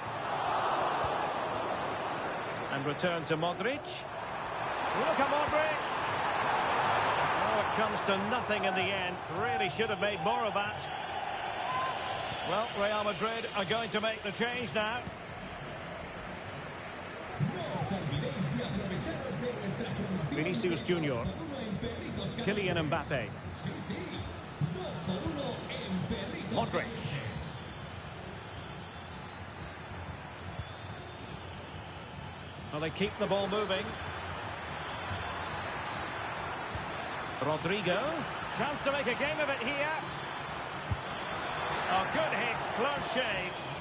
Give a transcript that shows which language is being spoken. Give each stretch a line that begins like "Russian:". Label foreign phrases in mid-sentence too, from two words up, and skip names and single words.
English: And return to Modric. Look at Modric. Oh, it comes to nothing in the end. Really should have made more of that. Well, Real Madrid are going to make the change now. Vinicius Junior. Kylian Mbappe. Modric. Well, they keep the ball moving. Rodrigo. Chance to make a game of it here. A good hit, close shave.